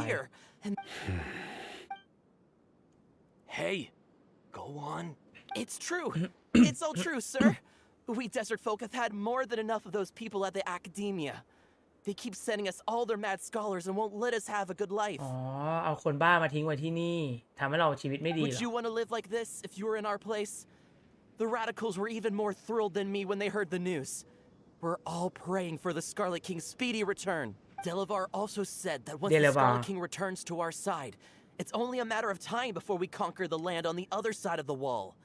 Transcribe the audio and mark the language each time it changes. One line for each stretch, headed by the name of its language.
English: disappear. And Hey, go on. it's true. It's all true, sir. We desert folk have had more than enough of those people at the academia. They keep sending us all their mad scholars and won't let us have a good life.
Thai: อ๋อเอาคนบ้ามาทิ้งไว้ที่นี่ทำให้เราชีวิตไม่ดีเหร
English: Would you อ want to live like this if you were in our place? The radicals were even more thrilled than me when they heard the news. We're all praying for the Scarlet King's speedy return. Delavar also said that once the Delavar. Scarlet King returns to our side, it's only a matter of time before we conquer the land on the other side of the wall.